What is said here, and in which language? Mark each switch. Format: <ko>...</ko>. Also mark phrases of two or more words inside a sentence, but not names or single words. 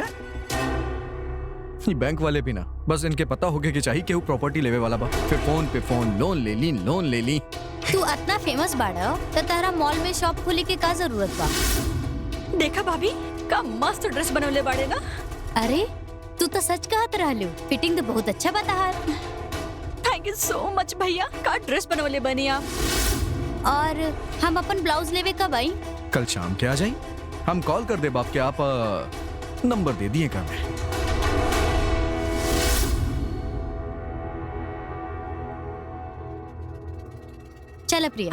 <bho>ये बैंक वाले भी ना, बस इनके पता होगे कि चाहिए केहू प्रॉपर्टी लेवे वाला बा, फिर फोन पे फोन लोन ले ली। तू इतना फेमस बाड़ा तो तारा मॉल में शॉप खोले के का जरूरत बा? देखा भाभी का मस्त ड्रेस बनवले बाड़े ना। अरे तू तो सच कहत रहलू, फिटिंग तो बहुत अच्छा बता।</bho> <en>thank you so much</en> <bho>भैया, का ड्रेस बनवले बनी आप। और हम अपन ब्लाउज लेवे कब आई? कल शाम के आ जाई। हम कॉल कर दे बाप के, आप नंबर दे दिए का मैं। चल प्रिया।</bho>